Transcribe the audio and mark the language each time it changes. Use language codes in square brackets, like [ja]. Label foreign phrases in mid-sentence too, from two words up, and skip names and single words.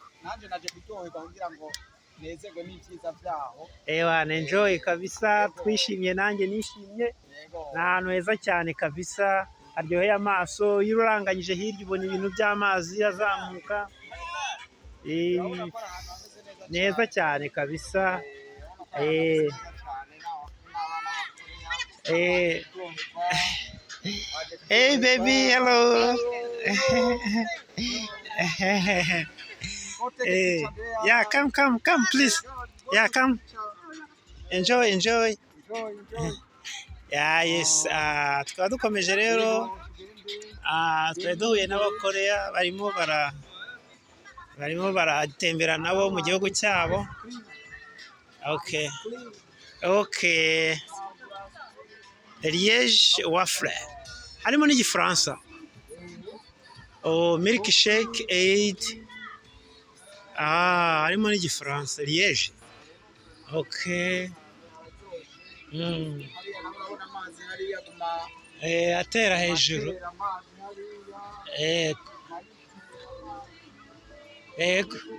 [rw] Nanjye naje kuryoherwa kugira ngo nezerwe n'ibyiza byaho. Enjoy kabisa, twishimye, nanjye nishimye. Ni ahantu heza cyane kabisa, haryoheye amaso. Iyo uranganyije hirya ubona ibintu by'amazi azamuka. Neza cyane kabisa. [en] Hey baby, hello. Yeah, come please. Yeah, come. Enjoy. Yeah, yes. [rw] Tukaba dukomeje rero. Twari duhuye n'abakoreya barimo baratembera nabo mu gihugu cyabo. Okay. Liège waffle. Harimo n'igifaransa. [en] Milk shake 8. [rw] Harimo n'igifaransa. Liège. Okay. Atera hejuru. Yego.